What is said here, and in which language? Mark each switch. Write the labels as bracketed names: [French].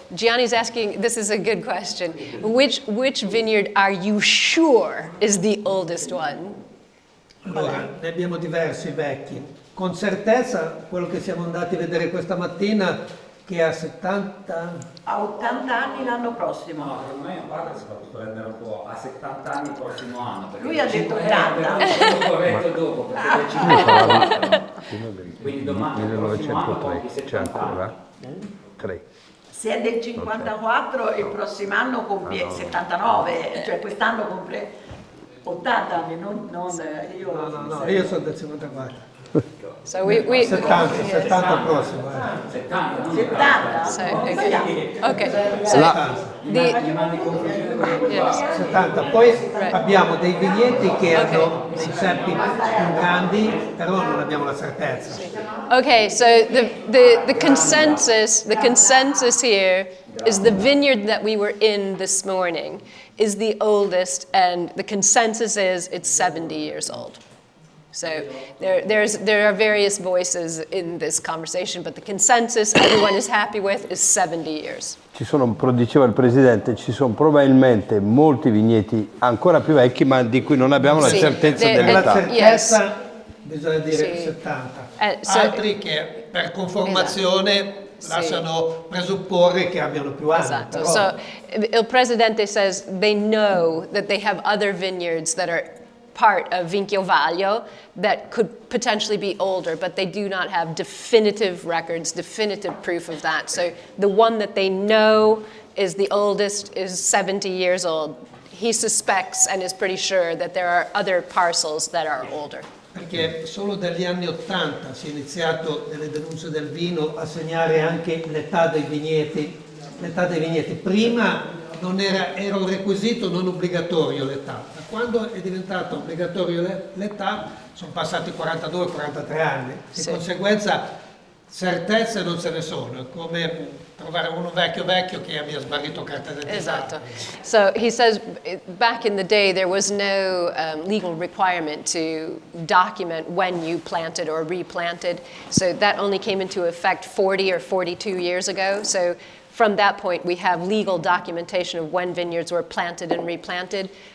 [English] Gianni's asking, this is a good question. Which vineyard are you sure is the oldest one? [Italian] Allora, ne abbiamo diversi vecchi. Con certezza quello che siamo andati a vedere questa mattina, che ha 70... A 80 anni l'anno prossimo. No, secondo me in parte si fa tutto rendere un po' a 70 anni il prossimo anno. Lui ha detto 80. L'ho detto dopo, perché è del 54. Quindi domani, il prossimo anno, compie 70 anni. 3. Se è del 54 il prossimo anno compie 79, cioè quest'anno compie 80 anni, non io. No, io sono del 54. [English] So we [Italian] 70 prossimo. 70? [English] So, okay. So the [Italian] 70. Poi abbiamo dei vigneti che hanno dei ceppi più grandi, però non abbiamo la certezza. [English] Okay, so the consensus here is the vineyard that we were in this morning is the oldest, and the consensus is it's 70 years old. So there are various voices in this conversation, but the consensus everyone is happy with is 70 years. [Italian] Diceva il Presidente, ci sono probabilmente molti vigneti ancora più vecchi, ma di cui non abbiamo la certezza La dell'età. certezza bisogna dire 70. [English] So- [Italian] Altri che per conformazione lasciano presupporre che abbiano più anni. Esatto. Però... [English] So il Presidente says they know that they have other vineyards that are part of Vinchio Vaglio that could potentially be older, but they do not have definitive records, definitive proof of that. So the one that they know is the oldest is 70 years old. He suspects and is pretty sure that there are other parcels that are older. [Italian] Perché solo dagli anni 80 si è iniziato nelle denunce del vino a segnare anche l'età dei vigneti. L'età dei vigneti. Prima non era un requisito non obbligatorio l'età. Da quando è diventato obbligatorio l'età sono passati 42-43 anni. Di conseguenza certezze non ce ne sono. È come trovare uno vecchio che abbia smarrito carta d'identità. Esatto. [English] So he says back in the day there was no legal requirement to document when you planted or replanted. So that only came into effect 40 or 42 years ago. So from that point, we have legal documentation of when vineyards were planted and replanted.